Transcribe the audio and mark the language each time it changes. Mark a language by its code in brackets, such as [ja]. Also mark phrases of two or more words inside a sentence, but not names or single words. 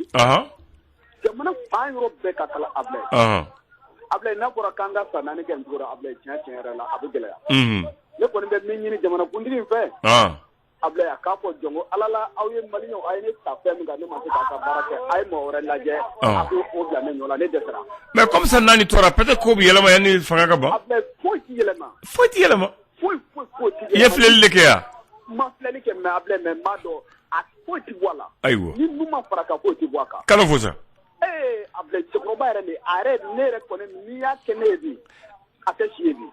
[bm] Jamana fan yɔrɔ bɛɛ ka kala Ablaye. Ablaye n'a fɔra k'an ka san 4 kɛ cogo la Ablaye tiɲɛ yɛrɛ la a bɛ gɛlɛya. Ne kɔni bɛ min ɲini jamanakuntigi fɛ. Ablaye a k'a fɔ jɔnko Ala la aw ye Maliɲɛnw a ye ne ta fɛn min kan ne ma se k'a ka baara kɛ a ye mɔgɔ wɛrɛ lajɛ a bɛ o bila ne nɔ la ne dɛsɛra. Mais [fr] comme ça [bm] naani tora peut-être ko bɛ yɛlɛma yanni fanga ka ban. Ablaye foyi tɛ yɛlɛma. Foyi tɛ yɛlɛma. Foyi tɛ yɛlɛma. I ye filɛli de kɛ yan. Ma filɛli kɛ mais Ablaye mais n b'a dɔn a foyi tɛ bɔ a la. Ayiwa. Ni mun ma fara kan foyi tɛ bɔ a kan. Kalo fo sa. Ablaye cɛkɔrɔba yɛrɛ ne yɛrɛ kɔni n'i y'a kɛ ne ye bi a tɛ si ye bi.